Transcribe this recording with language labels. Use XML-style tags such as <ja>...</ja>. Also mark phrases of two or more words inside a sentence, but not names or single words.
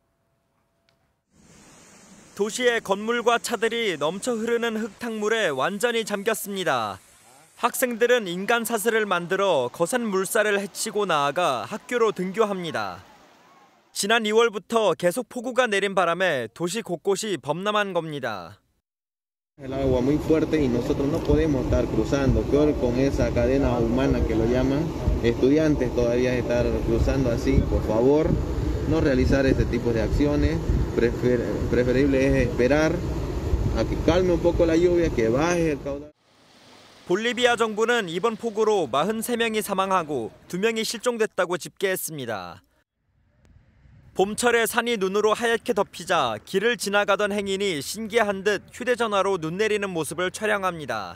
<ko>도시의 건물과 차들이 넘쳐 흐르는 흙탕물에 완전히 잠겼습니다. 학생들은 인간 사슬을 만들어 거센 물살을 헤치고 나아가 학교로 등교합니다. 지난 2월부터 계속 폭우가 내린 바람에 도시 곳곳이 범람한 겁니다.</ko> <es>El agua muy fuerte y nosotros no podemos estar cruzando, peor con esa cadena humana que lo llaman. Estudiantes todavía estar cruzando así, por favor, no realizar este tipo de acciones. Preferible es esperar a que calme un poco la lluvia, que baje el caudal.</es> <ko>볼리비아 정부는 이번 폭우로 43명이 사망하고 2명이 실종됐다고 집계했습니다. 봄철에 산이 눈으로 하얗게 덮이자 길을 지나가던 행인이 신기한 듯 휴대전화로 눈 내리는 모습을 촬영합니다.</ko>